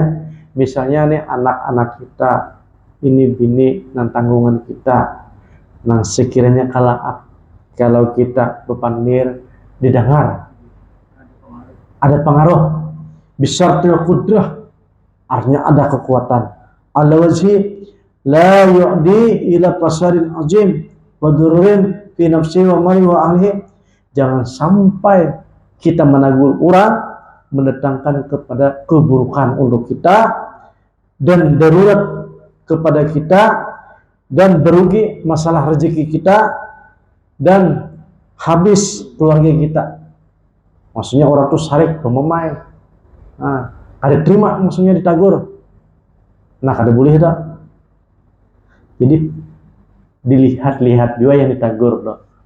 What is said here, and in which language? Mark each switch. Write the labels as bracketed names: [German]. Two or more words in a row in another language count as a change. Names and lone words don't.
[Banjar] Misalnya nih anak-anak kita ini bini dan tanggungan kita, nah sekiranya kalau kita bepandir didengar, ada pengaruh [Arabic] بشرط القدرة, [Banjar] artinya ada kekuatan, [Arabic] على وجه لا يؤدي إلى فساد عظيم وضرر في نفس ومال وأهل. [Banjar] Jangan sampai kita menagur orang mendatangkan kepada keburukan untuk kita dan darurat kepada kita dan berugi masalah rezeki kita dan habis keluarga kita. Maksudnya orang tuh sarik pememain, nah ada terima, maksudnya ditagur, nah kada boleh dah. Jadi dilihat-lihat juga yang ditagur dah.